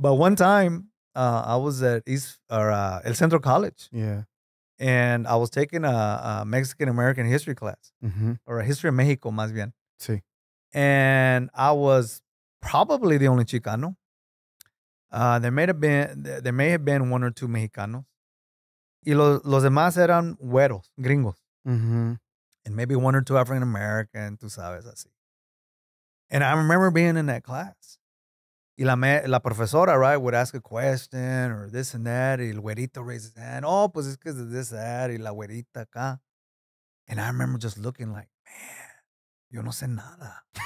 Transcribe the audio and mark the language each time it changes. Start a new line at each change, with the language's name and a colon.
English: But one time, I was at El Centro College. And I was taking a Mexican-American history class, or a history of Mexico,
Spanish: más bien. Sí.
English: And I was probably the only Chicano. There may have been one or two Mexicanos.
Spanish: Y los demás eran güeros, gringos.
English: And maybe one or two African American,
Spanish: tú sabes, así.
English: And I remember being in that class.
Spanish: Y la profesora,
English: right, would ask a question or this and that.
Spanish: Y el güerito
English: raised his hand. Oh,
Spanish: pues es que es
English: this, that.
Spanish: Y la güerita acá.
English: And I remember just looking like, man,
Spanish: yo no sé nada.